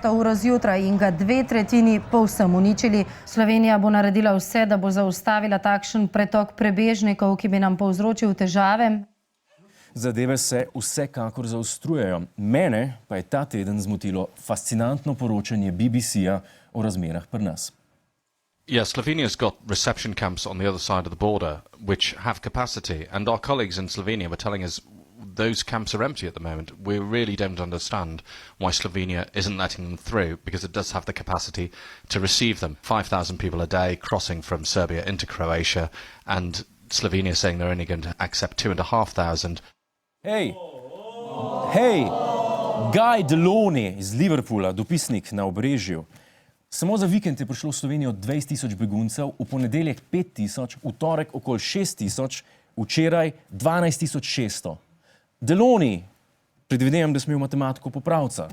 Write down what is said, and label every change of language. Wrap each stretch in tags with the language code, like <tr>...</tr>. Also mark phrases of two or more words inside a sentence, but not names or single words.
<sl>uro zjutraj in ga 2/3 povsem uničili. Slovenija bo naredila vse, da bo zaustavila takšen pretok prebežnikov, ki bi nam povzročil težave. Zadeve se vsekakor zaostrujejo. Mene pa je ta teden zmotilo fascinantno poročanje BBC-ja o razmerah pri nas.</sl> <en>Yeah, Slovenia's got reception camps on the other side of the border which have capacity, and our colleagues in Slovenia were telling us those camps are empty at the moment. We really don't understand why Slovenia isn't letting them through, because it does have the capacity to receive them. 5,000 people a day crossing from Serbia into Croatia, and Slovenia saying they're only going to accept 2,500.</en> <sl>Hej, Guy Deloney iz Liverpoola, dopisnik na Obrežju. Samo za vikend je prišlo v Slovenijo 20 000 beguncev, v ponedeljek 5 000, v torek okoli 6 000, včeraj 12 600. Deloney, predvidevam, da smo imeli matematiko popravca.</sl>